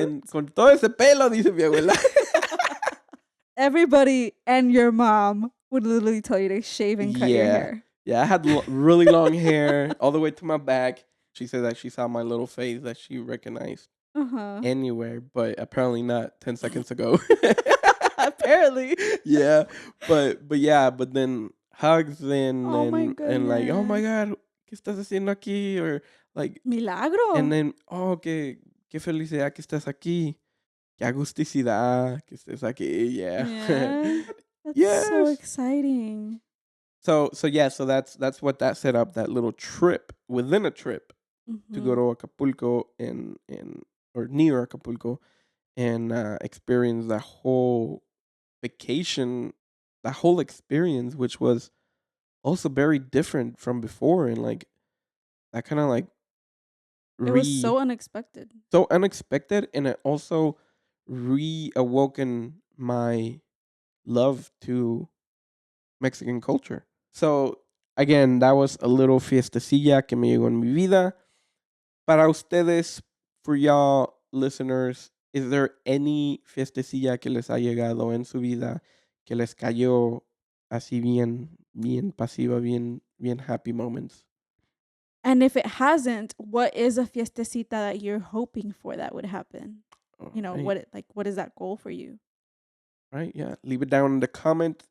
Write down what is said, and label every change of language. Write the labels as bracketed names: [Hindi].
[Spanish] Con todo ese pelo, dice mi abuela. [English] Everybody and your mom would literally tell you to shave and cut your hair. Yeah, I had really long hair all the way to my back. She said that she saw my little face that she recognized anywhere, but apparently not 10 seconds ago. Apparently. Yeah, but then hugs and like, oh my God, [Spanish] ¿qué estás haciendo aquí? [English] Or like, [Spanish] milagro. [English] And then, [Spanish] oh, qué felicidad que estás aquí. Qué agusticidad que estés aquí. [English] Yeah. That's so exciting. So that's what that set up, that little trip within a trip to go to Acapulco or near Acapulco and experience that whole vacation, that whole experience, which was also very different from before, and like that kind of like it was so unexpected. So unexpected, and it also reawoken my love to Mexican culture. So again, that was a little fiestecilla [Spanish] que me llegó en mi vida. Para ustedes, [English] for y'all listeners, is there any [Spanish] fiestecilla que les ha llegado en su vida que les cayó así bien bien pasiva, bien [English] happy moments. And if it hasn't, what is a fiestecita that you're hoping for that would happen? All You know, right. what is that goal for you? Right, yeah. Leave it down in the comment.